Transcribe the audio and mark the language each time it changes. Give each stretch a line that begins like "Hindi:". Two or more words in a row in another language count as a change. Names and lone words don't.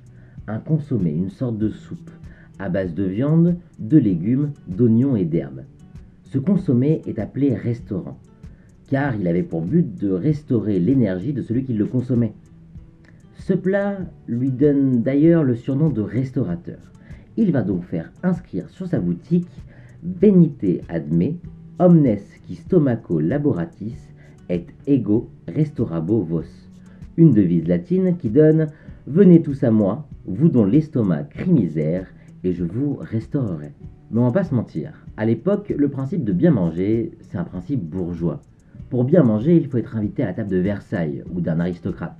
French: Un consommé, une sorte de soupe, à base de viande, de légumes, d'oignons et d'herbes. Ce consommé est appelé restaurant, car il avait pour but de restaurer l'énergie de celui qui le consommait. Ce plat lui donne d'ailleurs le surnom de restaurateur. Il va donc faire inscrire sur sa boutique
Latin: Venite ad me, omnes qui stomaco laboratis et ego restaurabo vos.
French: Une devise latine qui donne Venez tous à moi, vous dont l'estomac crie misère, et je vous restaurerai. Mais on va pas se mentir, à l'époque, le principe de bien manger, c'est un principe bourgeois. Pour bien manger, il faut être invité à la table de Versailles ou d'un aristocrate.